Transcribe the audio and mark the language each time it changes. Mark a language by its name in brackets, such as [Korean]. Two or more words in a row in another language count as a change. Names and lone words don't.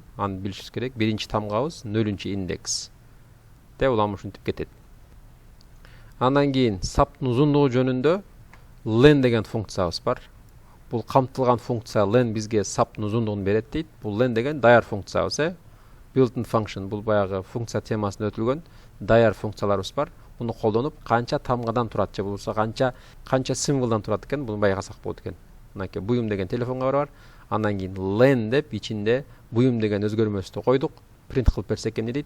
[Kyrgyz] Аны билишибиз керек. Биринчи тамгабыз нөлүнчү индекс деп улам ушинтип кетет. Андан кийин саптын узундугу жөнүндө len деген функциябыз бар. Бул камтылган функция len бизге саптын узундугун берет дейт. Бул len деген даяр функциябыз, [English] built-in function. [Kyrgyz] Бул баягы функция темасында өтүлгөн даяр функцияларыбыз бар. Буну колдонуп канча тамгадан турат же болбосо канча символдон турат экен, буну байкасак болот экен. Мынакей буюм деген телефонго бар. Андан кийин len деп ичинде буюм деген өзгөрмөстү койдук. Принт кылып берсек эмне дейт?